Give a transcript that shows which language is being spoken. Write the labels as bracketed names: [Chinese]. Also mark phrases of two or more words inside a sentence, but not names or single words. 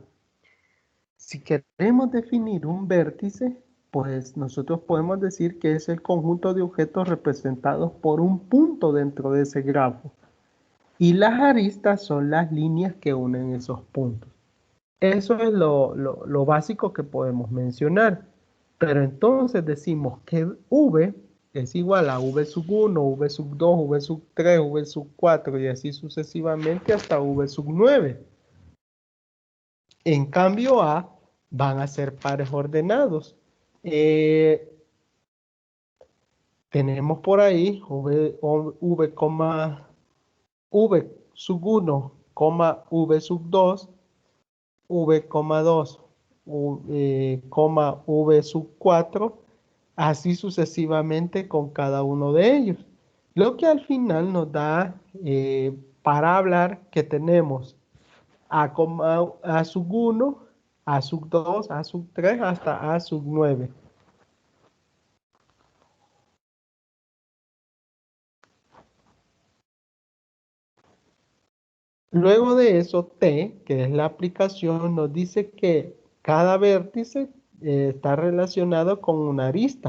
[Spanish] Si queremos definir un vértice, pues nosotros podemos decir que es el conjunto de objetos representados por un punto dentro de ese grafo. Y las aristas son las líneas que unen esos puntos. Eso es lo básico que podemos mencionar. Pero entonces decimos que V es igual a v sub 1, v sub 2, v sub 3, v sub 4 y así sucesivamente hasta v sub 9. En cambio A van a ser pares ordenados. Tenemos por ahí v sub 1, v sub 2, v2, v sub 4, así sucesivamente con cada uno de ellos. Lo que al final nos da para hablar que tenemos A sub 1, A sub 2, A sub 3 hasta A sub 9. Luego de eso, T, que es la aplicación, nos dice que cada vértice está relacionado con una arista.